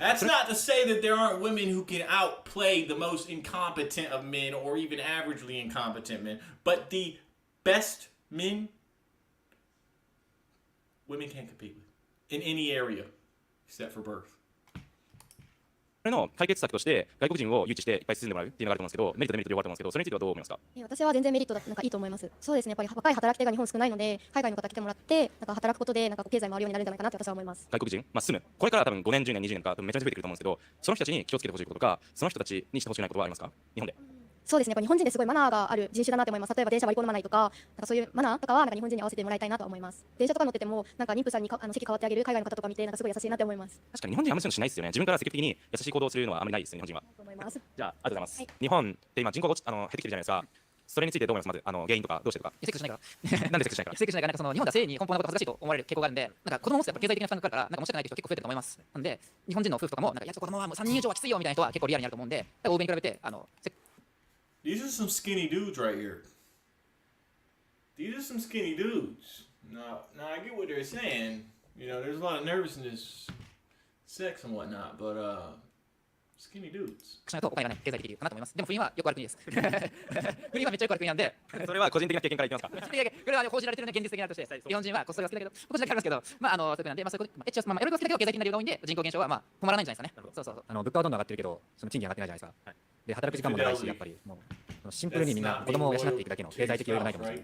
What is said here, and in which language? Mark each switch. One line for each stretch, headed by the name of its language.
English: That's not to say that there aren't women who can outplay the most incompetent of men or even averagely incompetent men. But the best men, women can't compete with in any area except for birth.
Japanese: それの解決策として外国人を誘致していっぱい進んでもらうっていうのがあると思うんですけど、メリットデメリット両方あると思うんですけど、それについてはどう思いますか？私は全然メリットだなんかいいと思います。そうですね。やっぱり若い働き手が日本少ないので、海外の方来てもらってなんか働くことでなんか経済回るようになるんじゃないかなって私は思います。外国人、まあ、住む、これから多分5年、10年、20年か多分めちゃめちゃ増えてくると思うんですけど、その人たちに気をつけてほしいこととか、その人たちにしてほしくないことはありますか？日本で。そうですね。やっぱ日本人ですごいマナーがある人種だなと思います。例えば電車割り込まないとか、なんかそういうマナーとかはなんか日本人に合わせてもらいたいなと思います。電車とか乗っててもなんか妊婦さんに席変わってあげる海外の方とか見てなんかすごい優しいなって思います。確かに日本人はあんまりそういうのしないですよね。自分から積極的に優しい行動をするのはあんまりないですね、日本人は。と思います。じゃあ、ありがとうございます。はい日本って今人口が減ってきてるじゃないですか。それについてどう思います？まず原因とかどうしてとか。セックスしないからなんでセックスしないからセックスしないからなんかその日本では性に根本なことが恥ずかしいと思われる傾向があるんで、なんか子供を持つとやっぱ経済的な負担がかかるからなんか持ちたくないという人結構増えてると思います。なんで日本人の夫婦とかもなんかいや子供はもう3人以上はきついよみたいな人は結構リアルにあると思うんで、欧米に比べて
English: These are some skinny dudes right here. These are some skinny dudes. Now I get what they're saying. You know, there's a lot of nervousness, sex and whatnot, but skinny dudes.
Japanese: しないとお金がね経済的かなと思います。でも不倫はよくある国です。不倫はめっちゃよくある国なんで、それは個人的な経験から言ってますか？これは報じられてるので現実的なとして日本人はコストが好きだけどこっちだけありますけど、まあそういうことなんで、まあそういうことエッチはまあエロが好きだけど経済的な理由が多いんで人口減少はまあ止まらないんじゃないですかね。そうそうそう。物価はどんどん上がってるけど、その賃金上がってないじゃないですか。で、働く時間も長いし、やっぱりもうシンプルにみんな子供を養っていくだけの経済的余裕がないと思うんですよ。